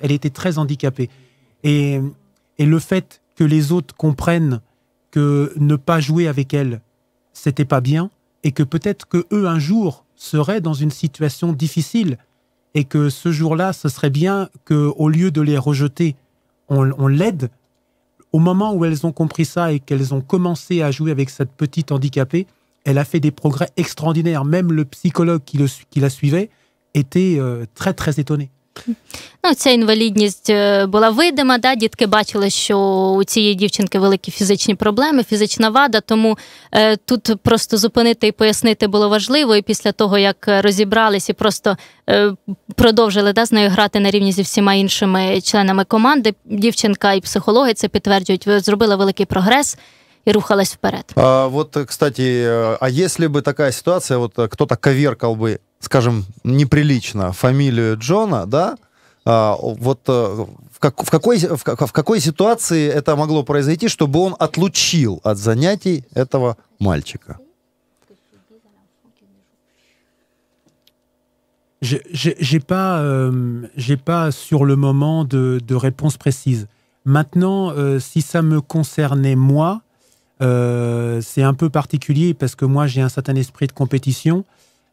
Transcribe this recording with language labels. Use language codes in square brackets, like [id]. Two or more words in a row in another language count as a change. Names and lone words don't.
[fr] Elle était très handicapée. Et le fait que les autres comprennent que ne pas jouer avec elle, c'était pas bien, et que peut-être que eux un jour seraient dans une situation difficile, et que ce jour-là, ce serait bien qu'au lieu de les rejeter, on l'aide. Au moment où elles ont compris ça et qu'elles ont commencé à jouer avec cette petite handicapée, elle a fait des progrès extraordinaires. Même le psychologue qui la suivait était très étonné. [uk] Ця інвалідність була видима, дітки бачили, що у цієї дівчинки великі фізичні проблеми, фізична вада, тому тут просто зупинити і пояснити було важливо, і після того, як розібрались і просто продовжили з нею грати на рівні зі всіма іншими членами команди, дівчинка і психологи це підтверджують, зробила великий прогрес и рухалась вперед. [ru] Вот, кстати, а если бы такая ситуация, вот кто-то коверкал бы, скажем, неприлично фамилию Джона, да, вот в какой ситуации это могло произойти, чтобы он отлучил от занятий этого мальчика? [fr] J'ai pas sur le moment de réponse précise. Maintenant, si ça me concernait moi, c'est un peu particulier parce que moi j'ai un certain esprit de compétition.